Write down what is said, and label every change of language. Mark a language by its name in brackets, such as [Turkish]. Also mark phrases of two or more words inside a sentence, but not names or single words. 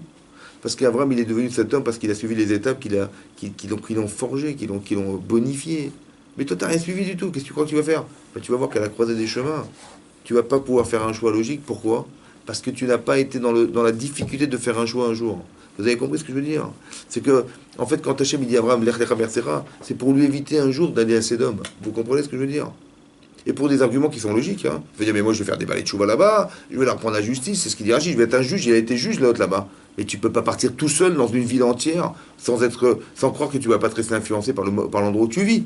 [French] Parce qu'Abraham, il est devenu cet homme parce qu'il a suivi les étapes qui l'ont forgé, qui l'ont bonifié. Mais toi, tu n'as rien suivi du tout. Qu'est-ce que tu crois que tu vas faire? Ben, tu vas voir qu'à la croisée des chemins, tu vas pas pouvoir faire un choix logique. Pourquoi? Parce que tu n'as pas été dans la difficulté de faire un choix un jour. Vous avez compris ce que je veux dire? C'est que, en fait, quand Hachem il dit à Abraham, [Hebrew] לך לך בארצך, [French] c'est pour lui éviter un jour d'aller à Sédom. Vous comprenez ce que je veux dire? Et pour des arguments qui sont logiques. Hein. Il veut dire, mais moi je vais faire des balais de chouva là-bas, je vais leur prendre la justice, c'est ce qu'il dit Rachid, je vais être un juge, il a été juge l'autre là-bas. Mais tu peux pas partir tout seul dans une ville entière sans croire que tu vas pas te rester influencé par l'endroit où tu vis.